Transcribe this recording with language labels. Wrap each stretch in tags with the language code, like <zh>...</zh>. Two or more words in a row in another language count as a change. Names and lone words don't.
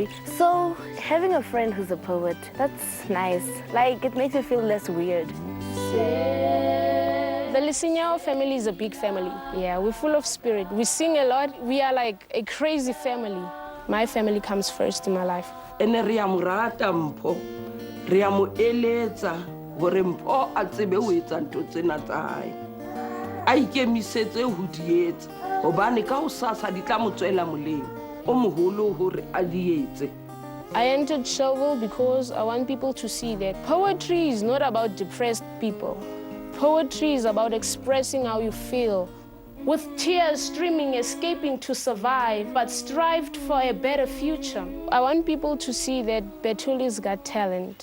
<en>So having a friend who's a poet, that's nice. Like, it makes you feel less weird. The Lisinyao family is a big family. Yeah, we're full of spirit. We sing a lot. We are like a crazy family. My family comes first in my life.</en> <st>Ene ria morata Mpho. Ria mo eletsa gore Mpho a tsebe ho etsa ntho tsena tsa hae. A ikemisetse ho di etsa. Hobane ka ho sasa di tla mo tswela molemo. O moholo hore a di etse.</st> <en>I entered Showville because I want people to see that poetry is not about depressed people. Poetry is about expressing how you feel, with tears streaming, escaping to survive, but strived for a better future. I want people to see that Bethullie's got talent.</en>